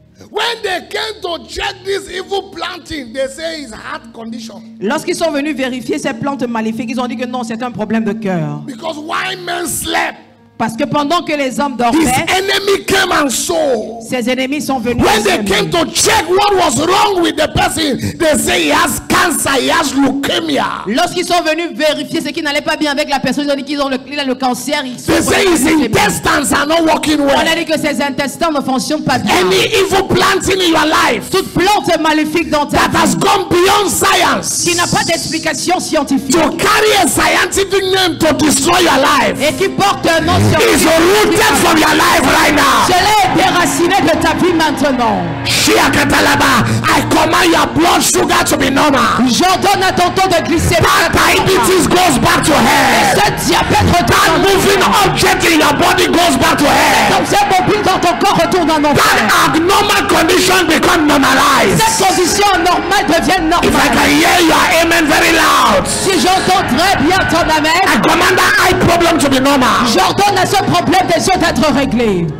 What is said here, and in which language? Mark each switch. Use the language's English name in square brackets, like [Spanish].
[English] When they came to check this evil planting, they say it's heart condition. [French] Lorsqu'ils sont venus vérifier ces plantes maléfiques, ils ont dit que non, c'est un problème de cœur. [English] Because while men slept, [French] Parce que pendant que les hommes [English] his [French] dormaient, [English] enemy came and saw. [French] ses ennemis sont venus. [English] When they [French] semer. [English] came to check what was wrong with the person, they say he has cancer, he has leukemia. [French] Lorsqu'ils sont venus vérifier ce qui n'allait pas bien avec la personne, ils ont dit qu'il a le cancer. Ils [English] They say his intestines are not working [French] On [English] well. [French] a dit que ses intestins ne fonctionnent pas bien. [English] Any evil planting in your life [French] Toute plante maléfique dans ta [English] that has [French] vie [English] gone beyond science [French] qui n'a pas d'explication scientifique [English] to carry a scientific name to destroy your life [French] et qui porte un nom [English] is [French] scientifique, [English] rooted from your life right now. [French] je l'ai déraciné de ta vie maintenant. [English] Shiakatalaba, I command your blood sugar to be normal. [French] J'ordonne à ton taux de glycémie. [English] That diabetes goes back to hell. [French] Ce diabète [English] That [French] retourne. [English] moving object in your body goes back to hell. [French] Comme c'est mobile alors ton corps retourne en enfer. [English] That abnormal condition become normalized. [French] Cette condition normale devient [English] If I [French] normale. [English] can hear your amen very loud, [French] Si j'entends très bien ton amen, [English] I command that eye problem to be normal. [French] j'ordonne à ce problème des yeux d'être réglé.